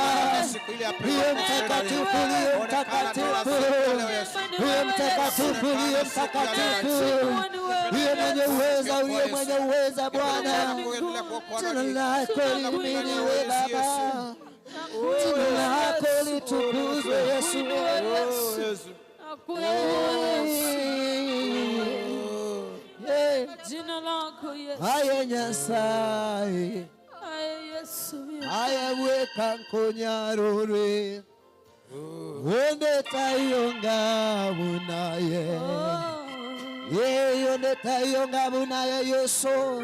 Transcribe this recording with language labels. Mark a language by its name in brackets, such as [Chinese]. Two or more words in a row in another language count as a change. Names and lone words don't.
[Swahili] Uliye mtakatifu, uliye mtakatifu, uliye mtakatifu, uliye mtakatifu, uliye mwenye uweza, uliye mwenye uweza Bwana. Jina lako lihimidiwe Baba, jina lako litukuzwe Yesu. Jina lako Yesu. [Gusii] Aye Nyasaye, Aye Yesu. aye weka nkonyarore, wonde tayonga bunaye, yonde tayonga bunaye Yesu.